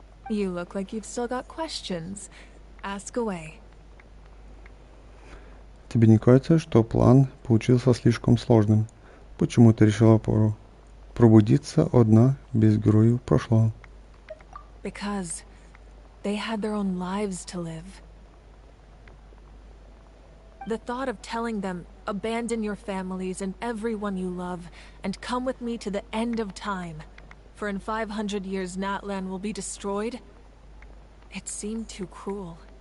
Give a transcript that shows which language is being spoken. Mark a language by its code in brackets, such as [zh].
[en] You look like you've still got questions. Ask away. [ru] Тебе не кажется, что план получился слишком сложным? Почему ты решила пробудиться одна без героев прошлого? [en] Because they had their own lives to live. The thought of telling them, abandon your families and everyone you love, and come with me to the end of time, for in 500 years Natlan will be destroyed, it seemed too cruel.